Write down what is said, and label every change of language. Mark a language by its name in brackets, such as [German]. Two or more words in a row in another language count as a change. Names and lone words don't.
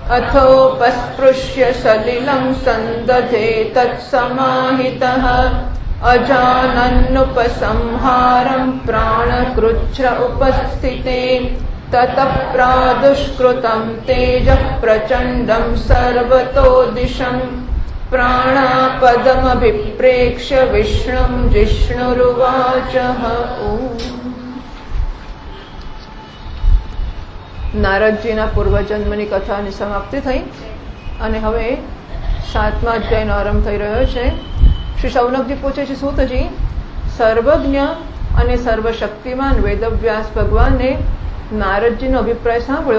[Sanskrit] अथोपस्पृश्य सलिलं सन्दधे तत्समाहितः अजानन्नुपसंहारं प्राणकृच्छ्र उपस्थिते ततः प्रादुष्कृतं तेजः प्रचण्डं सर्वतो दिशम् प्राणापदमभिप्रेक्ष्य विष्णुं जिष्णुरुवाचः। [Gujarati] નારદજીના પૂર્વજન્મની કથાની સમાપ્તિ થઈ અને હવે 7મા અધ્યાયનો આરંભ થઈ રહ્યો છે. શ્રી શૌનકજી પૂછે છે, સૂતજી, સર્વજ્ઞ અને સર્વશક્તિમાન વેદવ્યાસ ભગવાને નારદજીનો અભિપ્રાય સાંભળ્યો.